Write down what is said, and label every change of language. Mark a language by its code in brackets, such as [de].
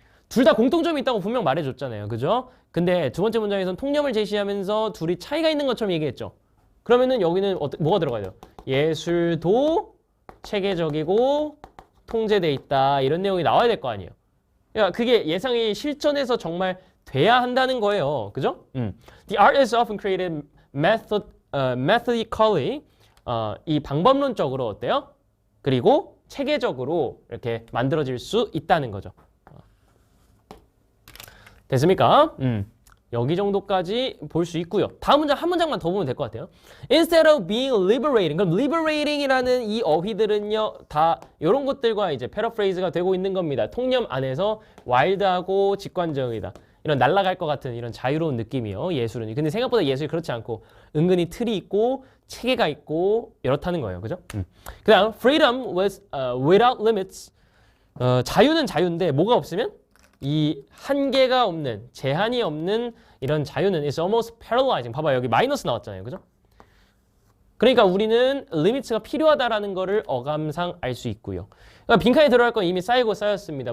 [ko] 둘 다 공통점이 있다고 분명 말해줬잖아요. 그죠? 근데 두 번째 문장에서는 통념을 제시하면서 둘이 차이가 있는 것처럼 얘기했죠. 그러면은 여기는 뭐가 들어가야 돼요? 예술도 체계적이고 통제돼 있다. 이런 내용이 나와야 될 거 아니에요. 그러니까 그게 예상이 실전에서 정말 돼야 한다는 거예요. 그죠? [en] The art is often created methodically. [ko] 이 방법론적으로 어때요? 그리고 체계적으로 이렇게 만들어질 수 있다는 거죠. 됐습니까? 여기 정도까지 볼 수 있고요. 다음 문장 한 문장만 더 보면 될 것 같아요. [en] Instead of being liberating. [ko] 그럼 liberating이라는 이 어휘들은요, 다 이런 것들과 이제 패러프레이즈가 되고 있는 겁니다. 통념 안에서 와일드하고 직관적이다. 이런 날아갈 것 같은 이런 자유로운 느낌이요. 예술은. 근데 생각보다 예술이 그렇지 않고 은근히 틀이 있고 체계가 있고 이렇다는 거예요. 그죠? 그 다음 [en] freedom without limits. [ko] 자유는 자유인데 뭐가 없으면? 이 한계가 없는, 제한이 없는 이런 자유는 [en] is almost paralyzing. [ko] 봐봐요. 여기 마이너스 나왔잖아요. 그죠? 그러니까 우리는 리미트가 필요하다라는 거를 어감상 알 수 있고요. 그러니까 빈칸에 들어갈 건 이미 쌓이고 쌓였습니다.